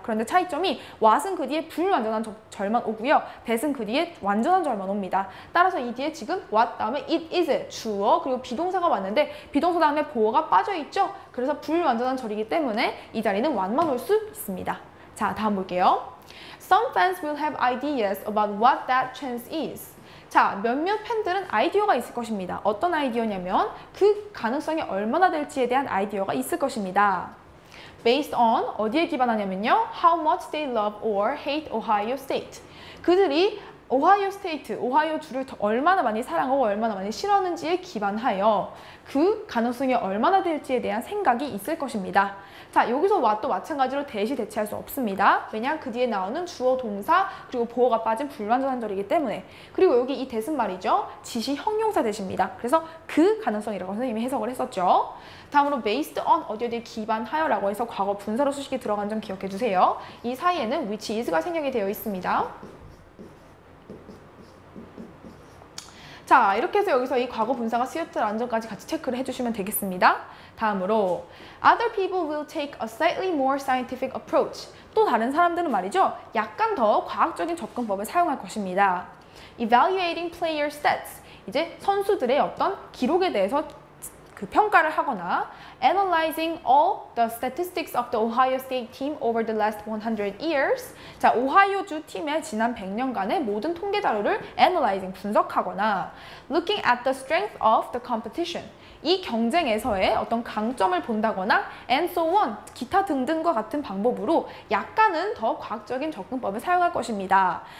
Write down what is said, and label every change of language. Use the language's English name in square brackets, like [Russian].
[Korean] 그런데 차이점이 what은 그 뒤에 불완전한 절만 오고요. that은 그 뒤에 완전한 절만 옵니다. 따라서 이 뒤에 지금 what 다음에 it is 주어 그리고 비동사가 왔는데 비동사 다음에 보어가 빠져있죠. 그래서 불완전한 절이기 때문에 이 자리는 what만 올 수 있습니다. 자, 다음 볼게요. [English] Some fans will have ideas about what that chance is. [Korean] 자, 몇몇 팬들은 아이디어가 있을 것입니다. 어떤 아이디어냐면 그 가능성이 얼마나 될지에 대한 아이디어가 있을 것입니다. [English] Based on [Korean] 어디에 기반하냐면요. [English] How much they love or hate Ohio State. [Korean] 그들이 오하이오 스테이트, 오하이오 주를 얼마나 많이 사랑하고 얼마나 많이 싫어하는지에 기반하여 그 가능성이 얼마나 될지에 대한 생각이 있을 것입니다. 자, 여기서 what도 마찬가지로 대체할 수 없습니다. 왜냐? 그 뒤에 나오는 주어, 동사, 그리고 보어가 빠진 불완전한 절이기 때문에. 그리고 여기 이 that은 말이죠. 지시 형용사 that입니다. 그래서 그 가능성이라고 선생님이 해석을 했었죠. 다음으로 based on 어디에 기반하여 라고 해서 과거 분사로 수식이 들어간 점 기억해 주세요. 이 사이에는 which is가 생략이 되어 있습니다. 자, 이렇게 해서 여기서 이 과거 분사가 쓰였다는 점까지 같이 체크를 해주시면 되겠습니다. 다음으로 [English] Other people will take a slightly more scientific approach. [Korean] 또 다른 사람들은 말이죠. 약간 더 과학적인 접근법을 사용할 것입니다. [English] Evaluating player stats. [Korean] 이제 선수들의 어떤 기록에 대해서 그 평가를 하거나 [English] Analyzing all the statistics of the Ohio State team over the last 100 years. [Korean] 자, 오하이오주 팀의 지난 100년간의 모든 통계 자료를 Analyzing, 분석하거나 [English] Looking at the strength of the competition. [Korean] 이 경쟁에서의 어떤 강점을 본다거나 [English] and so on, [Korean] 기타 등등과 같은 방법으로 약간은 더 과학적인 접근법을 사용할 것입니다.